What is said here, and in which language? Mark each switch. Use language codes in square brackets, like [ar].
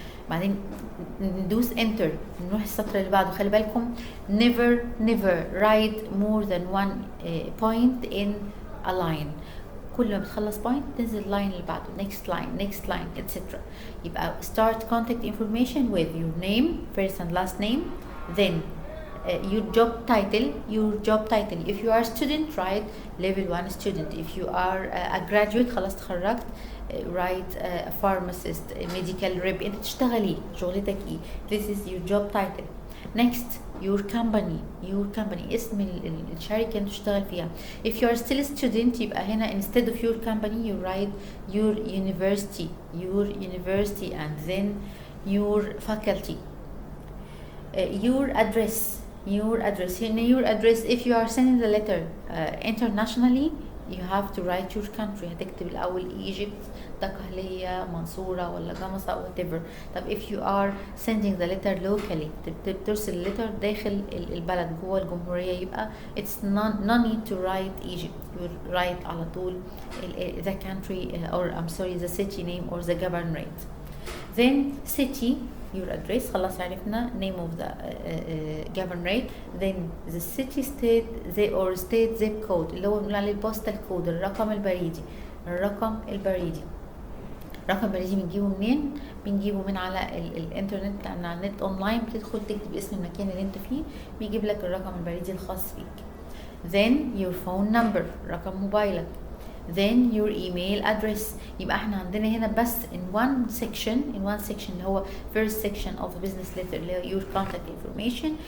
[ar] بعدين ندوس enter، نروح السطر اللي بعده. خلي بالكم [en] never write more than one point in a line. [ar] كل ما بتخلص point تنزل line اللي بعده، [en] next line etc. يبقى start contact information with your name, first and last name, then your job title. If you are a student, write level 1 student. If you are a graduate [ar] خلاص تخرجت، [en] write a pharmacist, a medical rep. [ar] انت تشتغلي شغلتك ايه. [en] This is your job title. Next your company [ar] اسم الشركة اللي تشتغل فيها. [en] if you are still a student [ar] يبقى هنا [en] instead of your company you write your university and then your faculty. Your address if you are sending the letter internationally you have to write your country. [ar] هتكتب الأول Egypt، دقهلية، منصورة ولا جمصة whatever. [en] طب if you are sending the letter locally [ar] بترسل الليتر داخل البلد جوه الجمهورية يبقى [en] it's no need to write Egypt. you write [ar] على طول [en] the country or I'm sorry the city name or the governorate. then city your address [ar] خلاص عرفنا [en] name of the governorate. then the city state or state zip code [ar] اللي هو بنقول عليه [en] postal code [ar] الرقم البريدي. الرقم البريدي بنجيبه منين؟ بنجيبه من على الانترنت، لان على النت اونلاين بتدخل تكتب اسم المكان اللي انت فيه بيجيب لك الرقم البريدي الخاص بيك. [en] then your phone number [ar] رقم موبايلك. [en] then your email address. [ar] يبقى احنا عندنا هنا بس [en] in one section اللي هو first section of the business letter اللي هو your contact information.